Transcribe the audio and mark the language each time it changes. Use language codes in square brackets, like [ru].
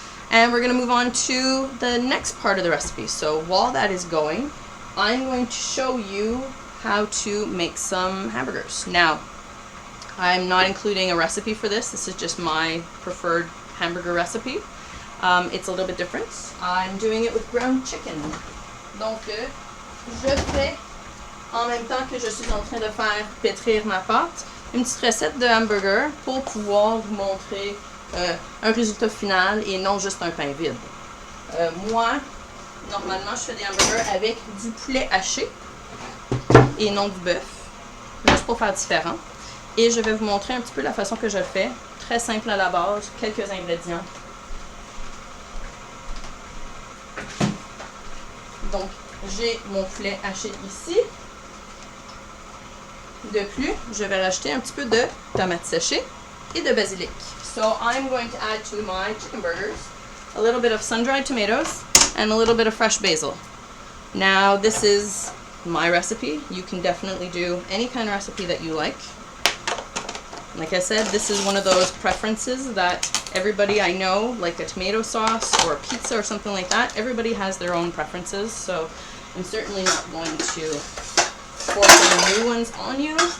[en] And we're going to move on to the next part of the recipe. So while that is going, I'm going to show you how to make some hamburgers. Now, I'm not including a recipe for this. This is just my preferred hamburger recipe. It's a little bit different. I'm doing it with ground chicken. [fr] Donc, je fais, en même temps que je suis en train de faire pétrir ma pâte, une petite recette de hamburger pour pouvoir vous montrer un résultat final et non juste un pain vide. Moi, normalement, je fais des hamburgers avec du poulet haché et non du bœuf, juste pour faire différent. Et je vais vous montrer un petit peu la façon que je le fais. Très simple à la base, quelques ingrédients. Donc, j'ai mon poulet haché ici. De plus, je vais rajouter un petit peu de tomates séchées et de basilic. [en] So I'm going to add to my chicken burgers a little bit of sun-dried tomatoes and a little bit of fresh basil. Now, this is my recipe. You can definitely do any kind of recipe that you like. Like I said, this is one of those preferences that everybody I know, like a tomato sauce or a pizza or something like that, everybody has their own preferences, so I'm certainly not going to force any new ones on you.